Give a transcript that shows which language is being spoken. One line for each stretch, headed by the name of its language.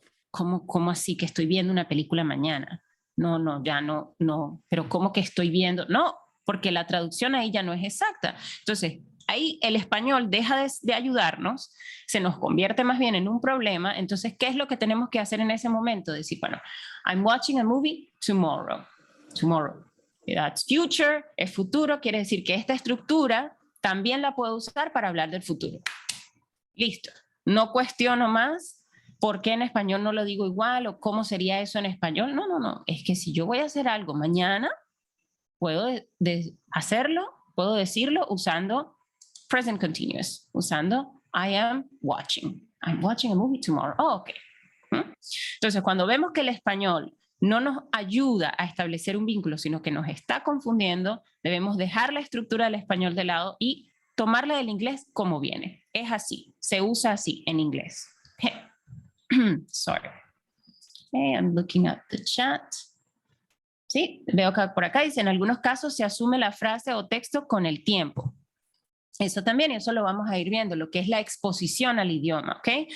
Spanish: ¿Cómo así que estoy viendo una película mañana? No, ya no, pero ¿cómo que estoy viendo? No, porque la traducción ahí ya no es exacta. Entonces, ahí el español deja de ayudarnos, se nos convierte más bien en un problema. Entonces, ¿qué es lo que tenemos que hacer en ese momento? Decir, bueno,
English: I'm watching a movie tomorrow. Tomorrow. That's future,
Spanish: es futuro, quiere decir que esta estructura también la puedo usar para hablar del futuro. Listo. No cuestiono más por qué en español no lo digo igual o cómo sería eso en español. No. Es que si yo voy a hacer algo mañana, puedo hacerlo, puedo decirlo usando present continuous, usando
English: I am watching. I'm watching a movie tomorrow. Oh, ok.
Spanish: Entonces, cuando vemos que el español no nos ayuda a establecer un vínculo, sino que nos está confundiendo, debemos dejar la estructura del español de lado y tomarla del inglés como viene. Es así, se usa así en inglés.
English: Sorry. Okay, I'm looking at the chat.
Spanish: Sí, veo que por acá dice, en algunos casos se asume la frase o texto con el tiempo. Eso también, eso lo vamos a ir viendo, lo que es la exposición al idioma, ¿ok?